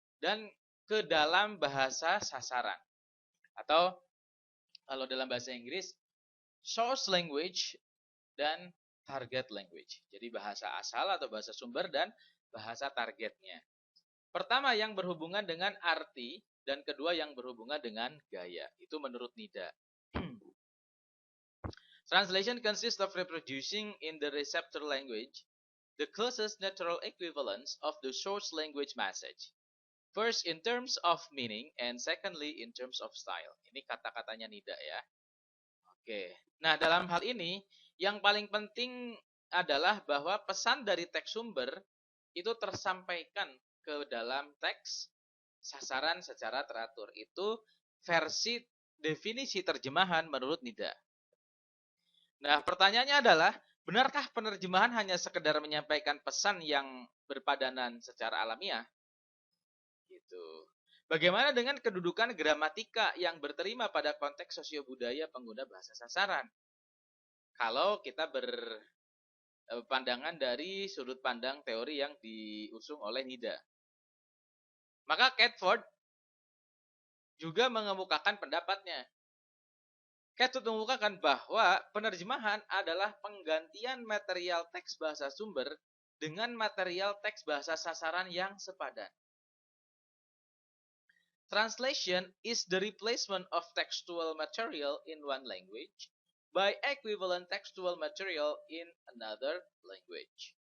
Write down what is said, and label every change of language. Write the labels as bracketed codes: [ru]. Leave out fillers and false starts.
[id] Dan ke dalam bahasa sasaran. Atau kalau dalam bahasa Inggris, source language dan target language. Jadi bahasa asal atau bahasa sumber dan bahasa targetnya. Pertama yang berhubungan dengan arti dan kedua yang berhubungan dengan gaya. Itu menurut Nida. [en] Translation consists of reproducing in the receptor language the closest natural equivalence of the source language message. First in terms of meaning and secondly in terms of style. [id] Ini kata-katanya Nida ya. Oke. Nah, dalam hal ini yang paling penting adalah bahwa pesan dari teks sumber itu tersampaikan ke dalam teks sasaran secara teratur. Itu versi definisi terjemahan menurut Nida. Nah, pertanyaannya adalah, benarkah penerjemahan hanya sekedar menyampaikan pesan yang berpadanan secara alamiah? Gitu. Bagaimana dengan kedudukan gramatika yang berterima pada konteks sosiobudaya pengguna bahasa sasaran? Kalau kita berpandangan dari sudut pandang teori yang diusung oleh Nida. Maka Catford juga mengemukakan pendapatnya. Catford mengemukakan bahwa penerjemahan adalah penggantian material teks bahasa sumber dengan material teks bahasa sasaran yang sepadan. [en] Translation is the replacement of textual material in one language by equivalent textual material in another language.